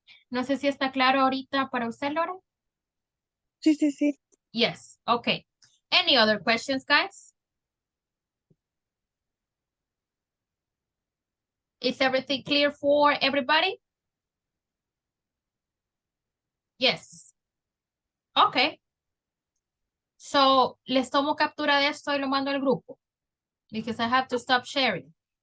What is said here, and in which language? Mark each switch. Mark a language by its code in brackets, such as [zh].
[es] No sé si está claro ahorita para usted, Laura. Sí, sí, sí. [en] Yes, okay. Any other questions, guys? Is everything clear for everybody? Yes. Okay. [es] So, les tomo captura de esto y lo mando al grupo. [en] Because I have to stop sharing.